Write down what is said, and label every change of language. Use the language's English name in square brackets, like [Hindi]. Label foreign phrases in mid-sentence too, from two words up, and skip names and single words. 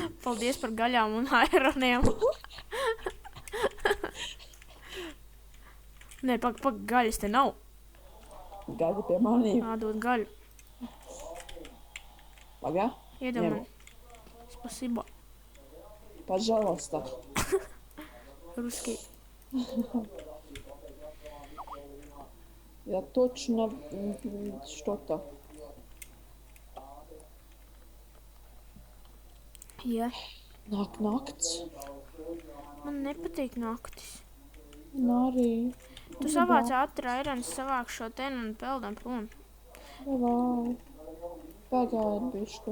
[Latvian] Paldies par gaļām un aironiem. Nē, gaļas te nav. Gaļa pie manīm. Dod gaļu. Pagā? Iedod man. Spasībā. [Russian] Пожалуйста. Русский. Я точно что-то. [Latvian] Jā. Nāk nakts. Man nepatīk naktis. Un arī. Tu savāc ātri aironis, savāk šo ten un peldam prom. Vai. Pagaidi bišku.